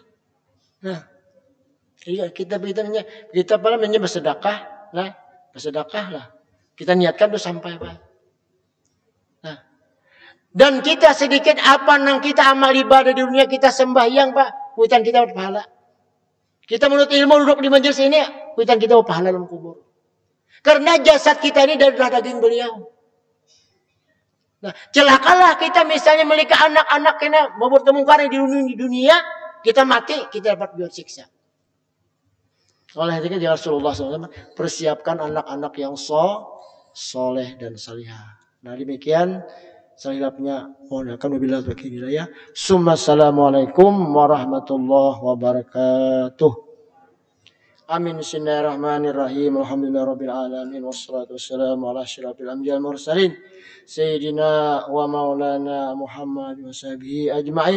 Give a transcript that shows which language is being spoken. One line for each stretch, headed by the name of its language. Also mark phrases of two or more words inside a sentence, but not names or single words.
Indonesian: Nah, iya kita pada bersedekah, nah bersedekah lah. Kita niatkan tuh sampai Pak. Nah, Dan kita sedikit apa yang kita amal ibadah di dunia, kita sembahyang Pak, kuitan kita berpahala. Kita menurut ilmu duduk di majelis ini, kuitan kita berpahala dalam kubur. Karena jasad kita ini dari daging beliau. Nah, celakalah kita misalnya memiliki anak-anak kena mau bertemu karya di dunia, kita mati, kita dapat biar siksa. Oleh itu ya Rasulullah SAW persiapkan anak-anak yang soleh dan salihah. Nah demikian salihapnya. Mohon
Arabic: وبالله التوفيق الهداية. السلام عليكم ورحمة الله وبركاته. Amin. بسم الله الرحمن الرحيم. الحمد لله رب العالمين والصلاة والسلام على أشرف الأنبياء والمرسلين سيدنا ومولانا محمد وصحبه أجمعين.